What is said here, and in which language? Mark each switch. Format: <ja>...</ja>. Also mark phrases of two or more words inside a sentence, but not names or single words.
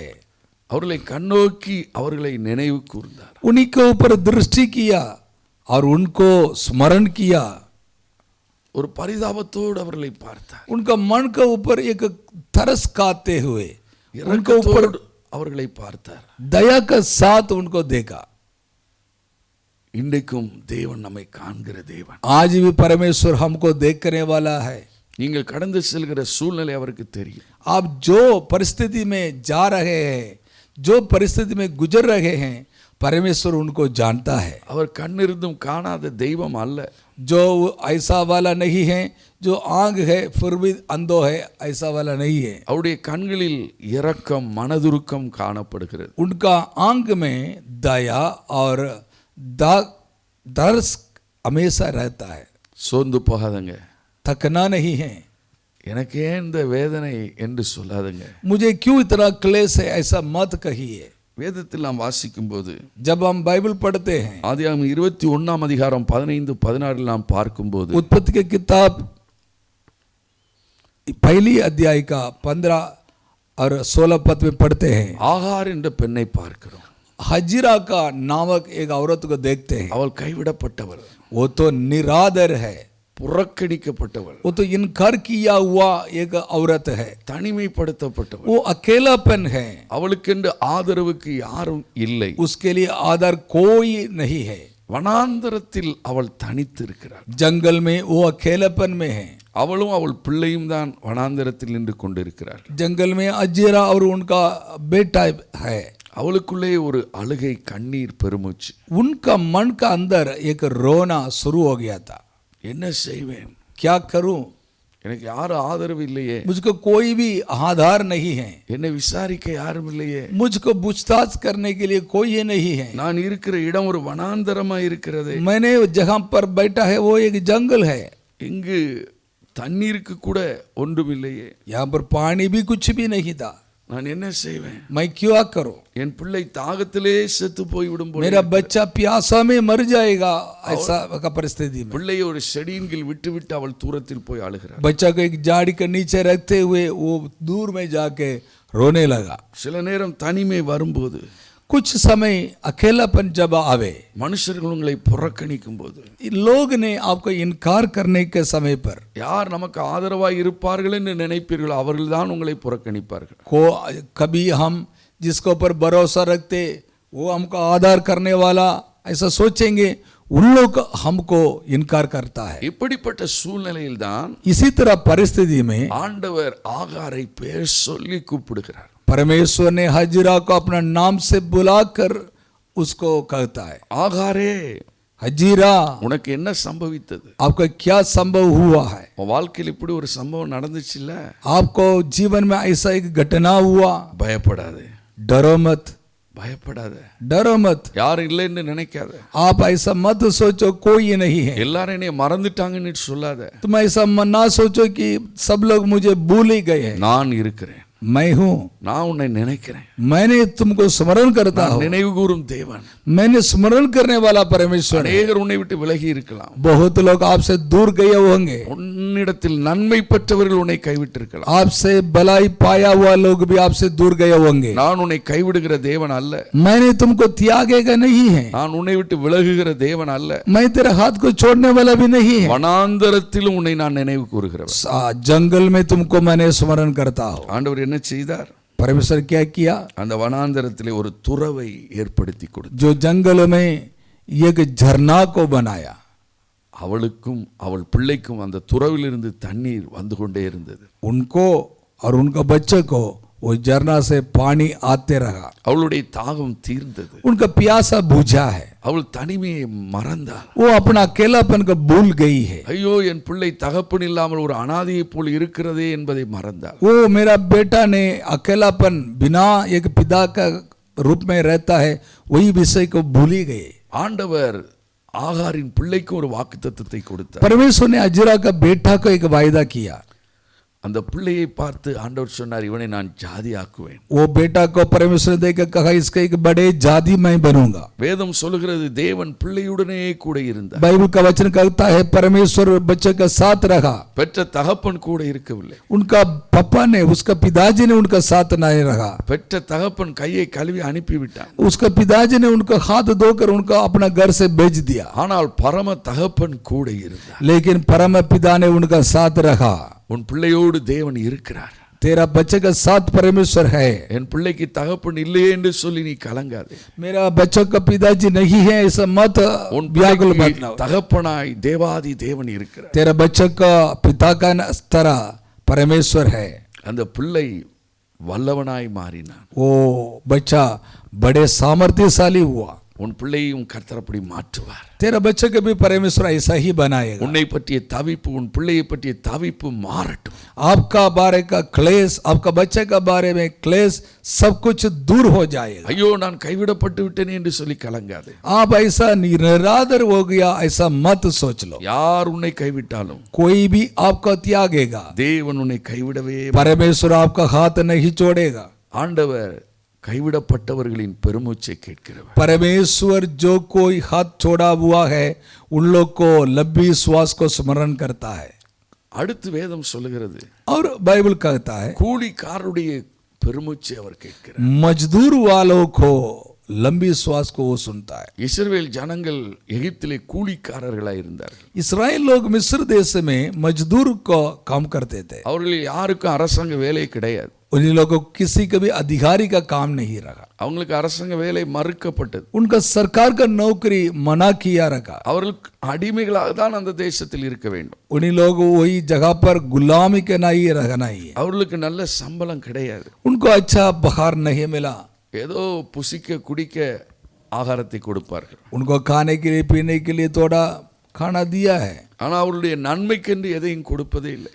<ta>அவர்களை கண்ணோக்கி அவர்களை நினைவு கூர்ந்தார்.</ta> <hi>उन्हीं के ऊपर दृष्टि किया और उनको स्मरण किया।</hi> <ta>ஒரு பரிதாபத்தோடு அவர்களை பார்த்தார்.</ta> <hi>उनका मन के ऊपर एक तरस खाते हुए उनके ऊपर</hi> <ta>இரக்கத்தோடு அவர்களை பார்த்தார்.</ta> <hi>दया के साथ उनको देखा।</hi> <ta>இன்றைக்கும் தேவன் நம்மை காண்கிற தேவன்.</ta> <hi>आज भी परमेश्वर हमको देखने वाला है।</hi> <ta>நீங்கள் கடந்து செல்கிற சூழ்நிலை அவருக்கு தெரியும்.</ta> <hi>आप जो परिस्थिति में जा रहे हैं, जो परिस्थिति में गुजर रहे हैं, परमेश्वर उनको जानता है।</hi> <ta>அவர் கண்ணிருந்தும் காணாத தெய்வம் அல்ல.</ta> <hi>जो ऐसा वाला नहीं है, जो आंख है फिर भी अंधो है, ऐसा वाला नहीं है।</hi> <ta>அவருடைய கண்களில் இரக்கம் மனதுருக்கம் காணப்படுகிறது.</ta> <hi>उनका आंख में दया और दर्श हमेशा रहता है।</hi> <ta>சோர்ந்து போகாதங்க,</ta> <hi>थकना नहीं है।</hi> <ta>எனக்கு ஏன் இந்த வேதனை என்று சொல்லாதங்க.</ta> <hi>मुझे क्यों इतना क्लेश है, ऐसा मत कहिए।</hi> <ta>வேதத்தில் நாம் வாசிக்கும் போது,</ta> <hi>जब हम बाइबल पढ़ते हैं,</hi> <ta>ஆதியாகமம் 21ஆம் அதிகாரம் 15-16 நாம் பார்க்கும்போது,</ta> <hi>उत्पत्ति की किताब पहली अध्याय का 15 और 16 पद में पढ़ते हैं,</hi> <ta>ஆகார் என்ற பெண்ணை பார்க்கிறோம்.</ta> <hi>हजीरा का नामक एक औरत को देखते हैं।</hi> <ta>அவள் கைவிடப்பட்டவள்,</ta> <hi>वो तो निरादर है,</hi> <ta>புறக்கணிக்கப்பட்டவள்,</ta> <hi>वो तो इनकार किया हुआ एक औरत है,</hi> <ta>தனிமைப்படுத்தப்பட்டவள்.</ta> <hi>वो अकेलापन है,</hi> <ta>அவளுக்கென்று ஆதரவுக்கு யாரும் இல்லை.</ta> <hi>उसके लिए आदर कोई नहीं है.</hi> <ta>வனாந்தரத்தில் அவள் தனித்து இருக்கிறாள்.</ta> <hi>जंगल में वो अकेलापन में है.</hi> <ta>அவளும் அவள் பிள்ளையும் தான் வனாந்தரத்தில் நின்று கொண்டிருக்கிறாள்.</ta> <hi>जंगल में अजीरा और उनका बेटा है.</hi> <ta>அவளுக்குள்ளே ஒரு அழுகை, கண்ணீர், பெருமூச்சு.</ta> <hi>उनका मन का अंदर एक रोना शुरू हो गया था.</hi> <ta>என்ன செய்வேன்,</ta> <hi>क्या करूं,</hi> <ta>எனக்கு யாரும் ஆதரவு இல்லையே,</ta> <hi>मुझको कोई भी आधार नहीं है,</hi> <ta>என்னை விசாரிக்க யாரும் இல்லையே,</ta> <hi>मुझको पूछताछ करने के लिए कोई ये नहीं है,</hi> <ta>நான் இருக்கிற இடம் ஒரு வனாந்தரமா இருக்கிறது,</ta> <hi>मैंने जहां पर बैठा है वो एक जंगल है,</hi> <ta>இங்கு தண்ணீருக்கு கூட ஒன்றும் இல்லையே,</ta> <hi>यहाँ पर पानी भी कुछ भी नहीं था,</hi> <ta>நான் என்ன செய்வேன்,</ta> <hi>मैं क्या करूं,</hi> <ta>என் பிள்ளை தாகத்திலே செத்து போய்விடும் போது,</ta> <hi>मेरा बच्चा प्यासा में मर जाएगा, ऐसा का परिस्थिति में</hi> <ta>பிள்ளையை ஒரு செடியின் கீழ் விட்டுவிட்டு அவள் தூரத்தில் போய் அழுகிறாள்.</ta> <hi>बच्चा को एक झाड़ी के नीचे रखते हुए वो दूर में जाके रोने लगा.</hi> <ta>சில நேரம் தனிமை வரும்போது,</ta> <hi>कुछ समय अकेलापन जब आवे,</hi> <ta>மனுஷர்கள் உங்களை புறக்கணிக்கும் போது,</ta> <hi>लोग ने आपको इनकार करने के समय पर,</hi> <ta>யார் நமக்கு ஆதரவாய் இருப்பார்கள் என்று நினைப்பீர்களோ அவர்கள்தான் உங்களை புறக்கணிப்பார்கள்.</ta> <hi>को कभी हम जिसके ऊपर भरोसा रखते वो हमको आधार करने वाला ऐसा सोचेंगे, उन लोग हमको इनकार करता है.</hi> <ta>இப்படிப்பட்ட சூழ்நிலையில் தான்</ta> <hi>इसी तरह परिस्थिति में</hi> <ta>ஆண்டவர் ஆகாரை பேர் சொல்லி கூப்பிடுகிறார்.</ta> <hi>परमेश्वर ने हजरा को अपना नाम से बुलाकर उसको कहता है,</hi> <ta>ஆகாரே,</ta> <hi>हजीरा</hi> <ta>உனக்கு என்ன சம்பவித்தது?</ta> <hi>आपका क्या संभव हुआ है,</hi> <ta>உன் வாழ்க்கையில் இப்படி ஒரு சம்பவம் நடந்துச்சுல்ல,</ta> <hi>आपको जीवन में ऐसा एक घटना हुआ,</hi> <ta>பயப்படாதே,</ta> <hi>डरो मत,</hi> <ta>பயப்படாதே,</ta> <hi>डरो मत,</hi> <ta>யாரும் இல்லைன்னு நினைக்காத,</ta> <hi>आप ऐसा मत सोचो कोई नहीं है,</hi> <ta>எல்லாரும் என்னைய மறந்துட்டாங்கன்னு சொல்லாத,</ta> <hi>तुम ऐसा ना सोचो कि सब लोग मुझे भूल ही गए हैं,</hi> <ta>நான் இருக்கிறேன்,</ta> <hi>मैं हूँ,</hi> <ta>நான் उन्னை நினைக்கிறேன்,</ta> <hi>मैंने तुमको स्मरण करता हूँ,</hi> <ta>நினைவு கூறும் தேவன்.</ta> <hi>मैंने स्मरण करने वाला परमेश्वर है.</hi> <ta>அநேகர் உன்னை விட்டு விலகி இருக்கலாம்,</ta> <hi>बहुत लोग आपसे दूर गए होंगे,</hi> <ta>உன்னிடத்தில் நன்மை பெற்றவர்கள் உன்னை கைவிட்டு இருக்கலாம்,</ta> <hi>आपसे भलाई पाया हुआ लोग भी आपसे दूर गए होंगे.</hi> <ta>நான் உன்னை கைவிடுகிற தேவன் அல்ல,</ta> <hi>मैंने तुमको त्यागेगा नहीं है,</hi> <ta>நான் உன்னை விட்டு விலகுகிற தேவன் அல்ல,</ta> <hi>मैं तेरे हाथ को छोड़ने वाला भी नहीं है,</hi> <ta>வனாந்தரத்திலும் உன்னை நான் நினைவு கூறுகிறவன்.</ta> <hi>जंगल में तुमको मैंने स्मरण करता हूँ.</hi> <ta>ஆண்டவர் என்ன செய்தார்?</ta> <hi>परमेश्वर क्या किया,</hi> <ta>அந்த வனாந்தரத்திலே ஒரு துறவை ஏற்படுத்தி கொடுத்தார்.</ta> <hi>जो जंगल में एक झरना को बनाया,</hi> <ta>அவளுக்கும் அவள் பிள்ளைக்கும் அந்த துறவிலிருந்து தண்ணீர் வந்து கொண்டே இருந்தது.</ta> <hi>उनको और उनका बच्चे को वो झरना से पानी आते रहा,</hi> <ta>அவளுடைய தாகம் தீர்ந்தது,</ta> <hi>उनका प्यासा बुझा है,</hi> <ta>அவள் தனிமையை மறந்தாள்.</ta> <hi>वो अपना अकेलापन को भूल गई है,</hi> <ta>ஐயோ, என் பிள்ளை தகப்பன் இல்லாமல் ஒரு அனாதையை போல் இருக்கிறதே என்பதை மறந்தாள்.</ta> <hi>वो मेरा बेटा ने अकेलापन बिना एक पिता का रूप में रहता है, वही विषय को भूल ही गए.</hi> <ta>ஆண்டவர் ஆகாரின் பிள்ளைக்கு ஒரு வாக்குத்தத்தத்தை கொடுத்தார்.</ta> <hi>परमेश्वर ने अजरा का बेटा को एक वायदा किया,</hi> <ta>அந்த பிள்ளையை பார்த்து ஆண்டவர் சொன்னார், இவனை நான் ஜாதி ஆக்குவேன்.</ta> <hi>वो बेटा को परमेश्वर ने देखकर कहा, इसका एक बड़े जाति मैं बनूंगा.</hi> <ta>வேதம் சொல்லுகிறது, தேவன் பிள்ளையுடனே கூட இருந்தார்.</ta> <hi>बाइबल का वचन कहता है परमेश्वर बच्चे के साथ रहा,</hi> <ta>பெற்ற தகப்பன் கூட இருக்கவில்லை.</ta> <hi>उनका पापा ने, उसका पिताजी ने उनका साथ नहीं रहा,</hi> <ta>பெற்ற தகப்பன் கையை கழுவி அனுப்பிவிட்டான்.</ta> <hi>उसका पिताजी ने उनका हाथ धोकर उनका अपना घर से भेज दिया,</hi> <ta>ஆனால் பரம தகப்பன் கூட இருந்தார்.</ta> <hi>लेकिन परम पिता ने उनका साथ रखा.</hi> <ta>உன் பிள்ளையோடு தேவன் இருக்கிறார்.</ta> <hi>तेरा बच्चे का साथ परमेश्वर है.</hi> <ta>என் பிள்ளைக்கு தகப்பன் இல்லையே என்று சொல்லி நீ கலங்காதே.</ta> <hi>मेरा बच्चों का पिताजी नहीं है ऐसा मत</hi> <ta>உன்</ta> <hi>व्याकुल मत</hi> <ta>பிள்ளைக்கு</ta> <hi>ना हो.</hi> <ta>தகப்பனாய் தேவாதி தேவன் இருக்கிறார்.</ta> <hi>तेरा बच्चे का पिता का तरह परमेश्वर है.</hi> <ta>அந்த பிள்ளை வல்லவனாய் மாறினான்.</ta> <hi>वो बच्चा बड़े सामर्थ्यशाली हुआ.</hi> <ta>உன் பிள்ளையும் கர்த்தர் அப்படி மாற்றுவார்.</ta> <hi>तेरा बच्चे को भी परमेश्वर ऐसा ही बनाएगा.</hi> <ta>உன்னை பற்றிய தவிப்பு, உன் பிள்ளையை பற்றிய தவிப்பு மாறட்டும்.</ta> <hi>आपका बारे का क्लेश, आपका बच्चे का बारे में क्लेश सब कुछ दूर हो जाएगा.</hi> <ta>ஐயோ, நான் கைவிடப்பட்டு விட்டேனே என்று சொல்லி கலங்காதே.</ta> <hi>आप ऐसा निरादर हो गया ऐसा मत सोच लो.</hi> <ta>யார் உன்னை கைவிட்டாலும்</ta> <hi>कोई भी आपको त्यागेगा,</hi> <ta>தேவன் உன்னை கைவிடவே.</ta> <hi>परमेश्वर आपका हाथ नहीं छोड़ेगा.</hi> <ta>ஆண்டவர் கைவிடப்பட்டவர்களின் பெருமூச்சை கேட்கிறவர்.</ta> <hi>परमेश्वर जो कोई हाथ छोड़ा हुआ है उन लोग को लंबी श्वास को स्मरण करता है.</hi> <ta>அடுத்து வேதம் சொல்லுகிறது,</ta> <hi>और बाइबल कहता है</hi> <ta>கூலிக்காரருடைய பெருமூச்சை அவர் கேட்கிறார்.</ta> <hi>मजदूर वालों को लंबी श्वास को वो सुनता है।</hi> <ta>இஸ்ரவேல் ஜனங்கள் எகிப்திலே கூலிக்காரர்களாய் இருந்தார்கள்.</ta> <hi>इसराइल लोग मिस्र देश में मजदूर को काम करते थे।</hi> <ta>அவர்களில் யாருக்கும் அரசாங்க வேலை கிடையாது.</ta> <hi>उन लोगों को किसी का भी अधिकारी का काम नहीं रखा।</hi> <ta>அவங்களுக்கு அரசாங்க வேலை மறுக்கப்பட்டது.</ta> <hi>उनका सरकार का नौकरी मना किया रखा।</hi> <ta>அவர்களுக்கு அடிமைகளாக தான் அந்த தேசத்தில் இருக்க வேண்டும்.</ta> <hi>उन्हीं लोग वही जगह पर गुलामी के नहीं रहना ही है।</hi> <ta>அவர்களுக்கு நல்ல சம்பளம் கிடையாது.</ta> <hi>उनको अच्छा पगार नहीं मिला।</hi> <ta>ஏதோ புசிக்க குடிக்க ஆகாரத்தை கொடுப்பார்கள்.</ta> <hi>उनको खाने के लिए पीने के लिए थोड़ा खाना दिया है,</hi> <ta>ஆனால் அவருடைய நன்மைக்கென்று எதையும் கொடுப்பதே இல்லை.</ta>